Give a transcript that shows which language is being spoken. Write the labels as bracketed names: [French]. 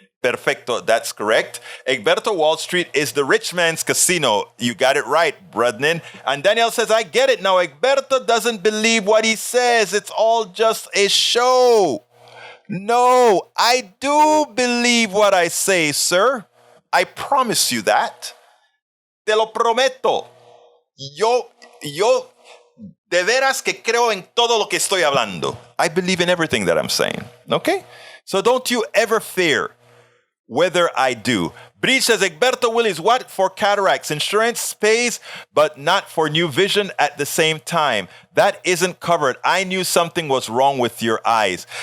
[English] Perfecto, that's correct. Egberto, Wall Street is the rich man's casino. You got it right, Brodnin. And Daniel says, I get it now. Egberto doesn't believe what he says. It's all just a show. No, I do believe what I say, sir. I promise you that. [Spanish] Te lo prometo. Yo de veras que creo en todo lo que estoy hablando. [English] I believe in everything that I'm saying. Okay? So don't you ever fear whether I do. Breach says, Egberto Willis, what for cataracts? Insurance pays, but not for new vision at the same time. That isn't covered. I knew something was wrong with your eyes.